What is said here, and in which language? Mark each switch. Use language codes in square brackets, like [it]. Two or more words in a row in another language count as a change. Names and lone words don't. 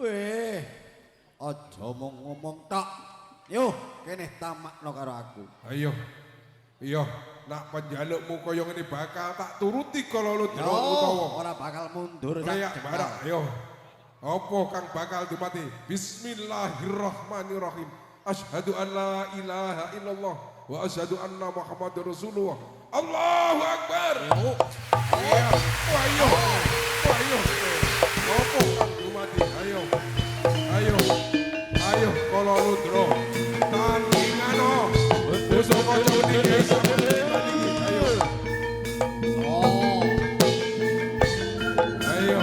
[jv] Weh, aja mung ngomong tok. Yo, kene tamakno karo aku. Ayo. Iya, nak penjalukmu kaya ngene bakal tak turuti Kalolodra Yo, utawa ora bakal mundur Kayak barak, ayo. Apa kang bakal dumati? [ar] بسم الله الرحمن الرحيم. أشهد أن لا إله إلا الله وأشهد أن محمدا رسول الله. الله أكبر. [jv] Iya. Ayo. Ayo. Apa kang dumati? Ayo. Ayo. Ayo Kalolodra. Tandingano. Pusaka cemeni Kyai Samandiman iki. Ayo. Ayo.